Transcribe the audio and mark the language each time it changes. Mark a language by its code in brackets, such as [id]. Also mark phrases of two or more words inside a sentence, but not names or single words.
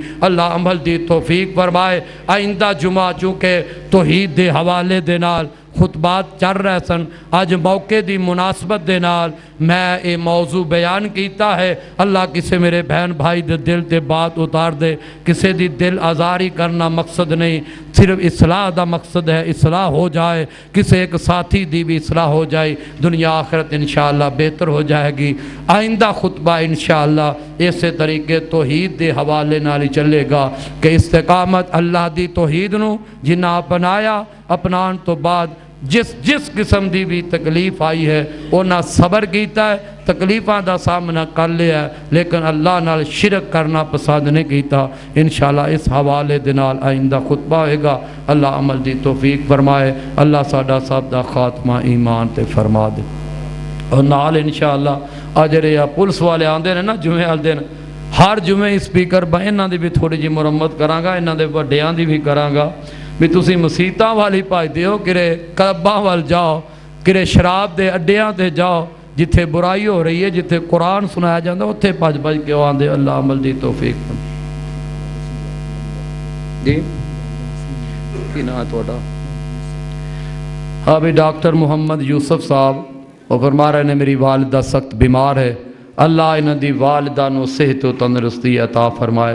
[pa] اللہ عمل دی توفیق فرمائے۔ آئندہ جمعہ چونکہ توحید دے حوالے دے نال خطبات چل رہے سن، آج موقع دی مناسبت دے نال میں اے موضوع بیان کیتا ہے، اللہ کسے میرے بہن بھائی دے دل تے بات اتار دے، کسے دی دل آزاری کرنا مقصد نہیں، صرف اصلاح دا مقصد ہے، اصلاح ہو جائے، کسے ایک ساتھی دی بھی اصلاح ہو جائے، دنیا آخرت انشاءاللہ بہتر ہو جائے گی۔ آئندہ خطبہ انشاءاللہ ایسے طریقے توحید دے حوالے نال ہی چلے گا کہ استقامت اللہ دی توحید نو جنہاں اپنایا، اپنان تو بعد جس قسم دی بھی تکلیف آئی ہے انہاں صبر کیتا ہے، تکلیفاں دا سامنا کر لیا ہے، لیکن اللہ نال شرک کرنا پسند نہیں کیتا۔ انشاءاللہ اس حوالے دے نال آئندہ خطبہ ہوئے گا۔ اللہ عمل دی توفیق فرمائے، اللہ ساڈا سب دا خاتمہ ایمان تے فرما دے۔ اور نال انشاءاللہ اجرے یا پولیس والے آندے نے نا جمعے والے دن، ہر جمعے اسپیکر با انہاں دی بھی تھوڑی جی مرمت کراں گا، انہاں دے وڈیاں دی بھی کراں گا بھی تسی مسیتاں والی بھجدے ہو، کرے کلباں وال جاؤ، کرے شراب دے اڈیاں تے جاؤ، جتھے برائی ہو رہی ہے، جتھے قرآن سنایا جاندہ اتھے بھج کے آندے۔ اللہ عمل دی توفیق جی کی نام ہے تھوڑا؟ ہاں بھی ڈاکٹر محمد یوسف صاحب [ur] وہ فرما رہے ہیں میری والدہ سخت بیمار ہے، [pa] اللہ انہاں دی والدہ نو صحت و تندرستی عطا فرمائے۔